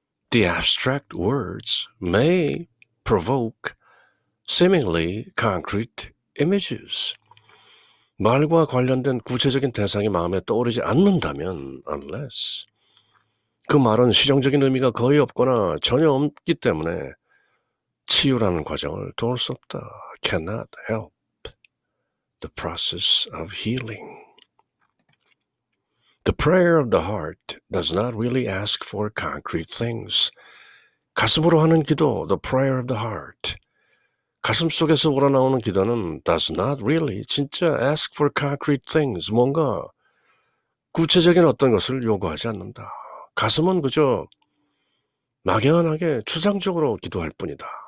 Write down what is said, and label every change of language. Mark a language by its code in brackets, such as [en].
[en] The abstract words may provoke seemingly concrete images. [ko] 말과 관련된 구체적인 대상이 마음에 떠오르지 않는다면 unless 그 말은 실용적인 의미가 거의 없거나 전혀 없기 때문에 치유라는 과정을 도울 수 없다. [en] Cannot help the process of healing. The prayer of the heart does not really ask for concrete things. [ko] 가슴으로 하는 기도, [en] the prayer of the heart. [ko] 가슴 속에서 우러나오는 기도는 [en] does not really, [ko] 진짜 [en] ask for concrete things, [ko] 뭔가 구체적인 어떤 것을 요구하지 않는다. 가슴은 그저 막연하게 추상적으로 기도할 뿐이다.